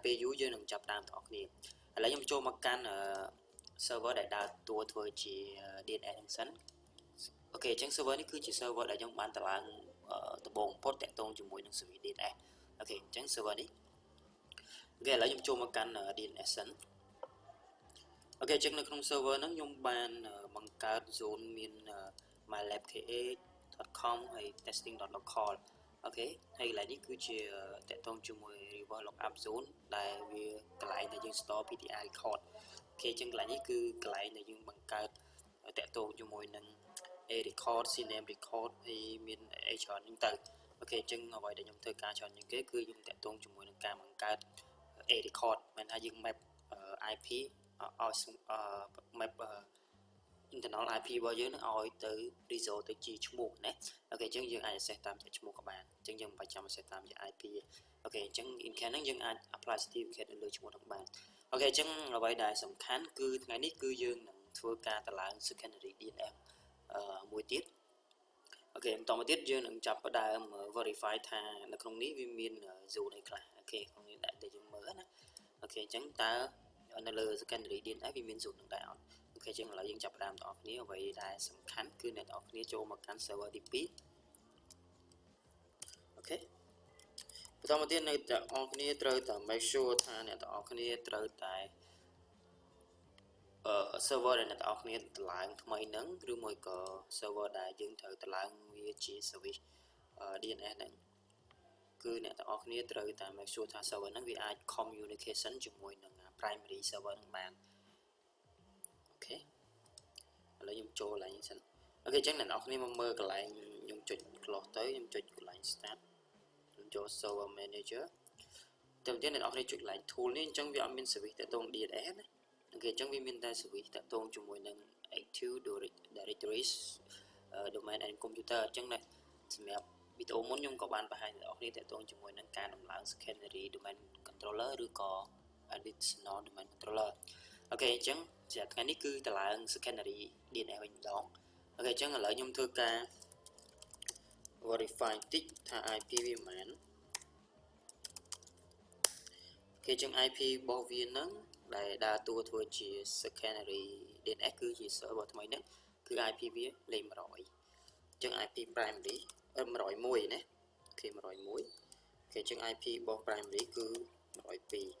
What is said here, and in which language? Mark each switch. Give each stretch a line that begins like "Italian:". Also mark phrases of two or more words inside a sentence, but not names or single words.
Khmer: ពេលយូរយើងនឹងចាប់តាមអ្នកនរគ្នាឥឡូវខ្ញុំចូលមកកាន់ server ដែលដើរតួធ្វើជា DNS ហ្នឹងសិនអូខេអញ្ចឹង server នេះគឺជា server ដែលខ្ញុំបានតម្លើងដំបូងបំផុតតាក់ទងជាមួយនឹង
English: service DNS
Khmer: អូខេអញ្ចឹង server នេះអូខេឥឡូវខ្ញុំចូលមកកាន់ DNS សិនអូខេអញ្ចឹងនៅក្នុង server ហ្នឹងខ្ញុំបានបង្កើត zone មាន mylabka.com ហើយ testing.local អូខេហើយកន្លែងនេះគឺជាតាក់ទងជាមួយ
English: reverse lookup zone
Khmer: ដែលវាកន្លែងដែលយើង store
English: PTI record
Khmer: អូខេអញ្ចឹងកន្លែងនេះគឺកន្លែងដែលយើងបង្កើតតាក់ទងជាមួយនឹង
English: a record cname record
Khmer: ហើយមានអី ច្រើនហ្នឹងទៅអូខេអញ្ចឹងអ្វីដែលខ្ញុំធ្វើការច្រើនជាងគេគឺខ្ញុំតាក់ទងជាមួយនឹងការបង្កើត
English: a record
Khmer: មិនថាយើង map IP ឲ្យ
English: map internal IP
Khmer: របស់យើងនឹង ឲ្យទៅ result ទៅជាឈ្មោះណាអូខេអញ្ចឹងយើងអាច access តាមជាឈ្មោះក៏បានអញ្ចឹងយើងមិនបាច់ចាំ access តាមជា IP អូខេអញ្ចឹង
English: in case
Khmer: ហ្នឹងយើងអាច
English: apply certificate
Khmer: នៅលើឈ្មោះហ្នឹងបានអូខេអញ្ចឹងអ្វីដែលសំខាន់គឺថ្ងៃនេះគឺយើងនឹងធ្វើការតម្លើង
English: secondary DNS
Khmer: មួយទៀតអូខេបន្តមកទៀតយើងនឹងចាប់ផ្ដើម verify ថានៅក្នុងនេះវាមាន zone អីខ្លះអូខេក្នុងនេះដែលយើងមើលណាអូខេអញ្ចឹងតើនៅលើ
English: secondary DNS
Khmer: វាមាន zone នឹងដែរអត់អូខេអញ្ចឹងឥឡូវយើងចាប់ផ្ដើមបងប្អូនគ្នាអ្វីដែលសំខាន់គឺអ្នកនរគ្នាចូលមកកាន់ server ទី2 អូខេបន្តមកទៀតនៅអ្នកនរគ្នាត្រូវតែ
English: make sure
Khmer: ថាអ្នកនរគ្នាត្រូវតែ server ដែលអ្នកនរគ្នាតម្លើងថ្មីហ្នឹងឬមួយក៏ server ដែលយើងត្រូវតម្លើងវាជា
English: service DNS
Khmer: ហ្នឹងគឺអ្នក ទាំងអស់គ្នាត្រូវតែ
English: make sure
Khmer: ថា server ហ្នឹងវាអាច communication ជាមួយនឹង
English: primary server
Khmer: ហ្នឹងបានអូខេឥឡូវខ្ញុំចូលកន្លែងនេះសិនអូខេអញ្ចឹងអ្នកនរគ្នា មកមើលកន្លែងខ្ញុំចុច close ទៅខ្ញុំចុចកន្លែង start ខ្ញុំចូល
English: server manager
Khmer: តែម្ដងអ្នកនរគ្នាចុចកន្លែង tool នេះអញ្ចឹងវាអត់មាន service តាក់ទង DNS ណាអូខេអញ្ចឹងវាមានតែ service តាក់ទងជាមួយនឹង
English: active directories domain and computer
Khmer: អញ្ចឹងសម្រាប់វីដេអូមុនខ្ញុំក៏បានបង្ហាញដល់អ្នកតាក់ទងជាមួយនឹងការដំឡើង
English: secondary domain controller
Khmer: ឬក៏
English: additional domain controller
Khmer: អូខេអញ្ចឹងជាថ្ងៃនេះគឺតម្លើង
English: secondary DNS
Khmer: វិញម្ដងអូខេអញ្ចឹងឥឡូវខ្ញុំធ្វើការ verify តិចថា IP វាប៉ុន្មាន អូខេអញ្ចឹង IP របស់វាហ្នឹងដែលដើរតួធ្វើជា
English: secondary DNS
Khmer: គឺជា server ថ្មីហ្នឹងគឺ IP វាលេខ100អញ្ចឹង
English: IP primary
Khmer: 101ណាអូខេ101អូខេអញ្ចឹង IP របស់ primary គឺ102